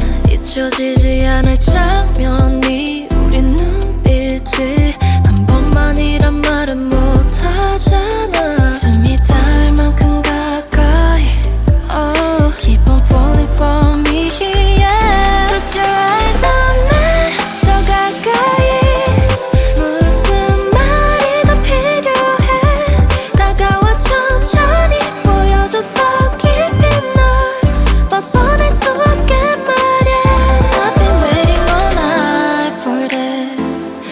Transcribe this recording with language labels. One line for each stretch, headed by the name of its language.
Korean: 잊혀지지 않을 장면이 우린 눈빛이 한 번만이란 말은 못하잖아.
English: 숨이 닿을 만큼 가까이 Keep on falling for me, yeah. Put your eyes on me, 더 가까이.
Korean: 무슨 말이 더 필요해. 다가와 천천히 보여줘 더 깊이 널 벗어날 수 없게 말해.
English: I've been waiting all night for this.